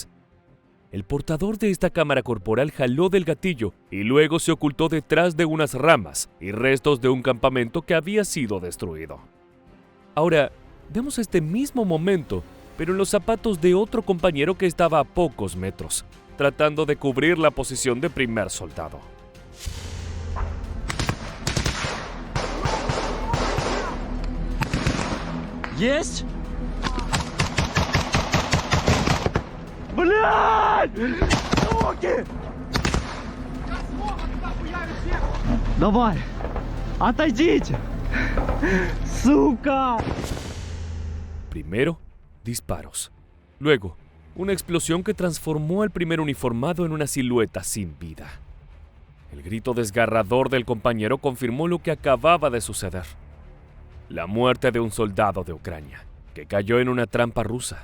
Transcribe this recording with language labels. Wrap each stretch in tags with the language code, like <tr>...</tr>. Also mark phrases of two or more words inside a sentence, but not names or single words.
<es>El portador de esta cámara corporal jaló del gatillo y luego se ocultó detrás de unas ramas y restos de un campamento que había sido destruido. Ahora, vemos este mismo momento, pero en los zapatos de otro compañero que estaba a pocos metros, tratando de cubrir la posición de primer soldado.</es> <ru>Есть? Блядь! Руки! Давай! Отойдите! Сука!</ru> <es>Primero, disparos. Luego, una explosión que transformó al primer uniformado en una silueta sin vida. El grito desgarrador del compañero confirmó lo que acababa de suceder. La muerte de un soldado de Ucrania, que cayó en una trampa rusa.</es>